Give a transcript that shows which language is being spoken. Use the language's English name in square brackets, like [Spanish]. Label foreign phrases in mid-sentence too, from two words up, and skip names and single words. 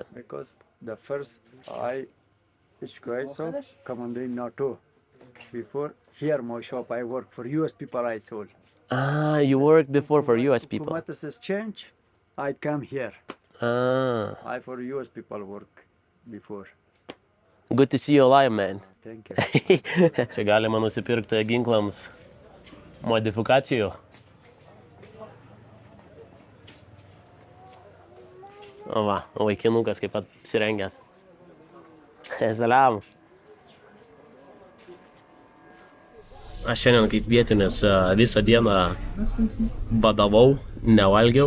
[English] because the first I each guy so commanding NATO. Before here my shop I work for US people I sold. Ah, you worked before for US people. Hukumat is change. I come here. Ah, I for US people work before. good to see you alive, man. Thank you. [Lithuanian] Čia galima nusipirkti ginklams modifikacijų. O va, vaikinukas kaip apsirengęs. Salam. Aš šiandien kaip vietinis visą dieną badavau, nevalgiau.